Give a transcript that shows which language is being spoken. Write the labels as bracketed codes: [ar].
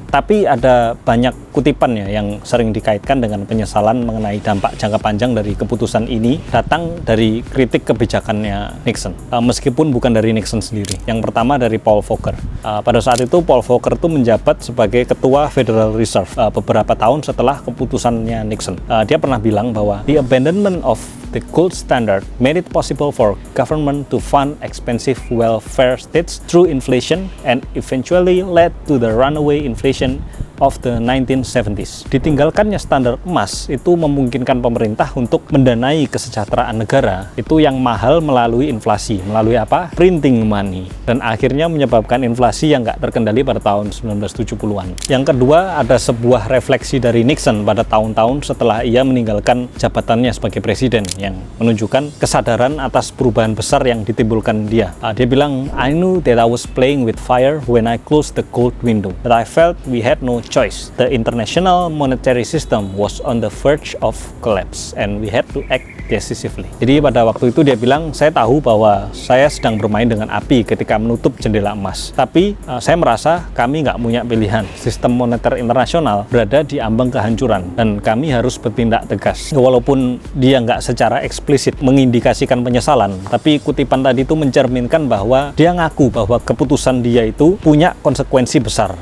[id] Tapi ada banyak kutipannya yang sering dikaitkan dengan penyesalan mengenai dampak jangka panjang dari keputusan ini datang dari kritik kebijakannya Nixon, meskipun bukan dari Nixon sendiri. Yang pertama dari Paul Volcker. Pada saat itu Paul Volcker itu menjabat sebagai ketua Federal Reserve beberapa tahun setelah keputusannya Nixon. Dia pernah bilang bahwa [en] the abandonment of the gold standard made it possible for government to fund expensive welfare states through inflation and eventually led to the runaway inflation of the 1970s. [id] Ditinggalkannya standar emas itu memungkinkan pemerintah untuk mendanai kesejahteraan negara itu yang mahal melalui inflasi. Melalui apa? [en] Printing money. [id] Dan akhirnya menyebabkan inflasi yang nggak terkendali pada tahun 1970-an. Yang kedua, ada sebuah refleksi dari Nixon pada tahun-tahun setelah ia meninggalkan jabatannya sebagai presiden yang menunjukkan kesadaran atas perubahan besar yang ditimbulkan dia. Dia bilang, [en] I knew that I was playing with fire when I closed the gold window. But I felt we had no choice. The international monetary system was on the verge of collapse and we had to act decisively. [id] Jadi pada waktu itu dia bilang, saya tahu bahwa saya sedang bermain dengan api ketika menutup jendela emas. Tapi saya merasa kami nggak punya pilihan. Sistem moneter internasional berada di ambang kehancuran dan kami harus bertindak tegas. Walaupun dia nggak secara eksplisit mengindikasikan penyesalan, tapi kutipan tadi itu mencerminkan bahwa dia ngaku bahwa keputusan dia itu punya konsekuensi besar.